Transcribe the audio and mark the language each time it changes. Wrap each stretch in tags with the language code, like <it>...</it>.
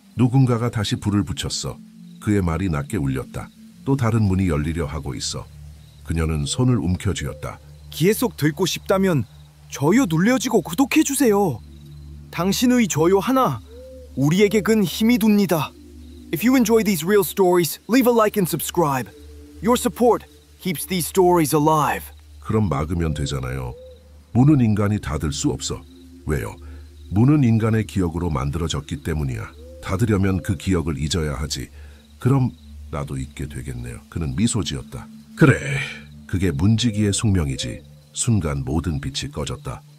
<ko>누군가가 다시 불을 붙였어. 그의 말이 낮게 울렸다. 또 다른 문이 열리려 하고 있어. 그녀는 손을 움켜쥐었다. 계속 듣고 싶다면 좋아요 눌러주고 구독해주세요. 당신의 좋아요 하나 우리에게 큰 힘이 됩니다.</ko> <en>If you enjoy these real stories, leave a like and subscribe. Your support keeps these stories alive.</en> <ko>그럼 막으면 되잖아요. 문은 인간이 닫을 수 없어. 왜요? 문은 인간의 기억으로 만들어졌기 때문이야. 닫으려면 그 기억을 잊어야 하지. 그럼 나도 잊게 되겠네요. 그는 미소 지었다. 그래, 그게 문지기의 숙명이지. 순간 모든 빛이 꺼졌다.</ko>